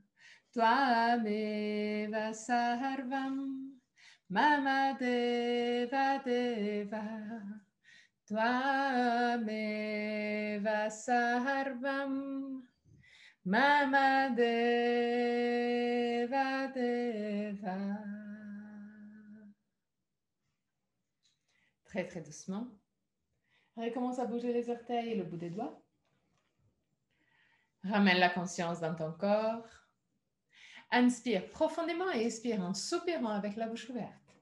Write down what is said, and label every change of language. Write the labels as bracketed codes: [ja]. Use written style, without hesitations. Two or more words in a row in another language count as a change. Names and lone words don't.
[sa] Tvameva Sarvam. Mama Deva Deva. Tvameva Sarvam. Mama Deva Deva. [fr] Très, très doucement. Recommence à bouger les orteils et le bout des doigts. Ramène la conscience dans ton corps. Inspire profondément et expire en soupirant avec la bouche ouverte.